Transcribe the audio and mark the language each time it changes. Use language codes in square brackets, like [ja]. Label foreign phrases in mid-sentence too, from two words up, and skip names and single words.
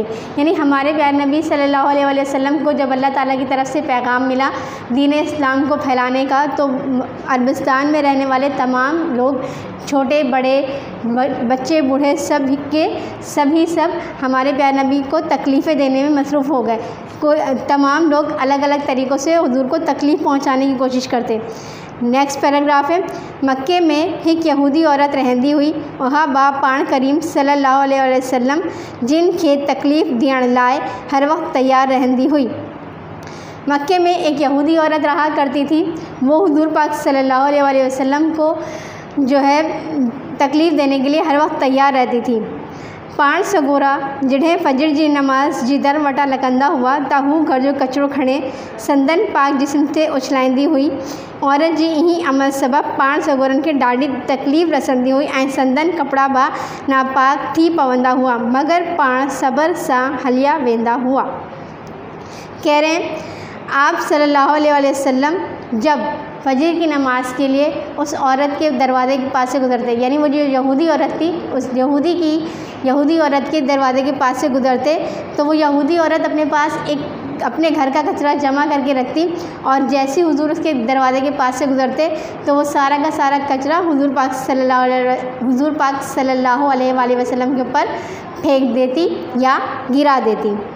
[hi] यानी हमारे प्यारे नबी सल्लल्लाहु अलैहि वसल्लम को जब अल्लाह ताला की तरफ से पैगाम मिला दीन इस्लाम को फैलाने का, तो अरबस्तान में रहने वाले तमाम लोग, छोटे बड़े बच्चे बूढ़े सब हमारे प्यारे नबी को तकलीफ़ें देने में मसरूफ़ हो गए। तमाम लोग अलग अलग तरीक़ों से हुज़ूर को तकलीफ़ पहुँचाने की कोशिश करते। नेक्स्ट पैराग्राफ है। [sd] मक्के में एक यहूदी औरत रहंदी हुई, वह बाप पाण करीम सल्लल्लाहु अलैहि वसल्लम जिन खे तकलीफ़ दियण लाइ हर वक्त तैयार रहंदी हुई। [hi] मक्के में एक यहूदी औरत रहा करती थी, वो हुज़ूर पाक सल्लल्लाहु अलैहि वसल्लम को जो है तकलीफ़ देने के लिए हर वक्त तैयार रहती थी। [sd] पाण सगोरा जॾहिं फजर जी नमाज़ जी दर वटा लॻंदा हुआ त हू घर जो कचिरो खणे संदन पाक जिस्म ते उछलाईंदी हुई। औरत जी इन्ही अमल सबबि पाण सगोरनि खे ॾाढी तकलीफ़ रसंदी हुई ऐं संदन कपिड़ा बि नापाक थी पवंदा हुआ, मगर पाण सब्र सां हलिया वेंदा हुआ। [hi] कह रहे हैं आप सल्लल्लाहु अलैहि वसल्लम जब फजर की नमाज़ के लिए उस औरत के दरवाज़े के पास से गुज़रते, यानी वो जो यहूदी औरत थी उस यहूदी औरत के दरवाज़े के पास से गुज़रते, तो वो यहूदी औरत अपने पास अपने घर का कचरा जमा करके रखती और जैसे हुज़ूर उसके दरवाज़े के पास से गुज़रते तो वो सारा का सारा कचरा हुज़ूर पाक सल्लल्लाहु अलैहि वसल्लम के ऊपर फेंक देती या गिरा देती।